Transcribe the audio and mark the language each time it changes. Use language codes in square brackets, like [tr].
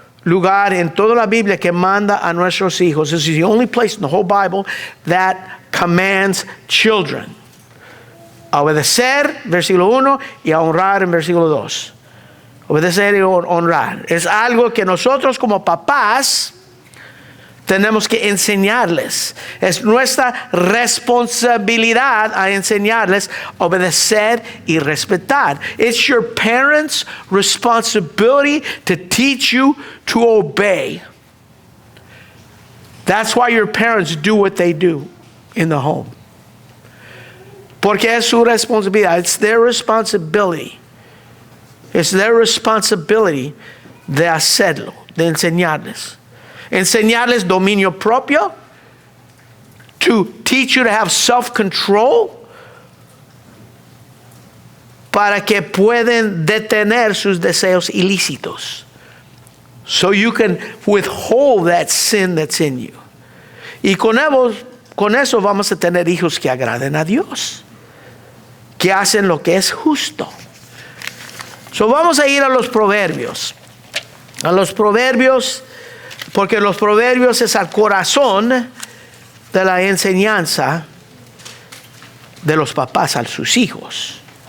[es] lugar en toda la Biblia que manda a nuestros hijos. [en] This is the only place in the whole Bible that commands children. [es] A obedecer, versículo 1, y a honrar en versículo 2. Obedecer y honrar. Es algo que nosotros como papás tenemos que enseñarles. Es nuestra responsabilidad a enseñarles a obedecer y respetar. [en] It's your parents' responsibility to teach you to obey. That's why your parents do what they do in the home. [es] Porque es su responsabilidad. [en] It's their responsibility. It's their responsibility [es] de hacerlo, de enseñarles. Enseñarles dominio propio, [en] to teach you to have self-control, [es] para que puedan detener sus deseos ilícitos. [en] So you can withhold that sin that's in you. [es] Y con eso vamos a tener hijos que agraden a Dios, que hacen lo que es justo. So vamos a ir a los proverbios. A los proverbios, porque los proverbios es el corazón de la enseñanza de los papás a sus hijos.